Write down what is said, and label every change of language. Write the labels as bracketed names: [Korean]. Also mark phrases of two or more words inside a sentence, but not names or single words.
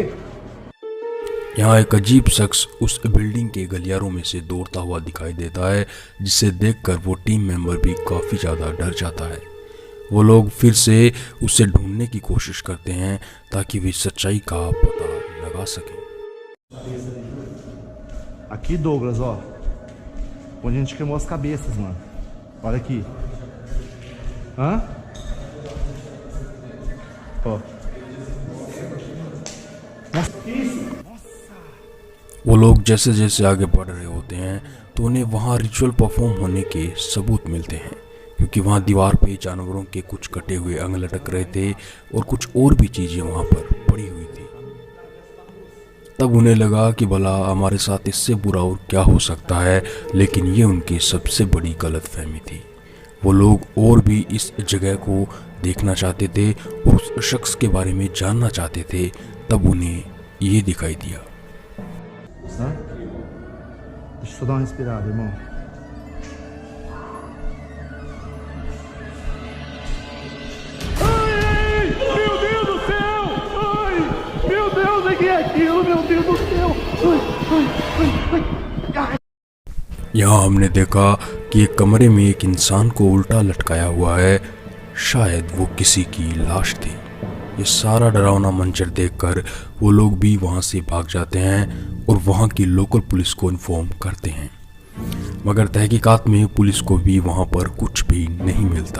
[Hindi] यहाँ एक अजीब शख्स उस बिल्डिंग के गलियारों में से दौड़ता हुआ दिखाई देता है, जिसे देखकर वो [English] team member [Hindi] भी काफ़ी ज़्यादा डर जाता है। वो लोग फिर से उसे ढूंढने की कोशिश करते हैं ताकि वे सच्चाई का पता लगा सकें। [Portuguese] Aqui, Douglas, ó. Onde a gente queimou as cabeças, mano. Olha aqui. Hã? Ó. Isso! [Hindi] वो लोग जैसे जैसे आगे बढ़ रहे होते हैं तो उन्हें वहाँ [English] ritual perform [Hindi] होने के सबूत मिलते हैं, क्योंकि वहाँ दीवार पे जानवरों के कुछ कटे हुए अंग लटक रहे थे और कुछ और भी चीज़ें वहाँ पर पड़ी हुई थी। तब उन्हें लगा कि भला हमारे साथ इससे बुरा और क्या हो सकता है, लेकिन ये उनकी सबसे बड़ी गलतफहमी थी। वो लोग और भी इस जगह को देखना चाहते थे और उस शख्स के बारे में जानना चाहते थे। तब उन्हें ये दिखाई दिया। [Portuguese] Tá? Deixa eu só dar uma respirada, irmão. Ai, meu Deus do céu! Ai, meu Deus, o que é aquilo? Meu Deus do céu! Ai. [Hindi] यहाँ हमने देखा कि एक कमरे में एक इंसान को उल्टा लटकाया हुआ है। शायद वो किसी की लाश थी। ये सारा डरावना मंजर देखकर वो लोग भी वहाँ से भाग जाते हैं और वहाँ की [English] local police [Hindi] को इन्फॉर्म करते हैं, मगर तहकीकात में पुलिस को भी वहाँ पर कुछ भी नहीं मिलता।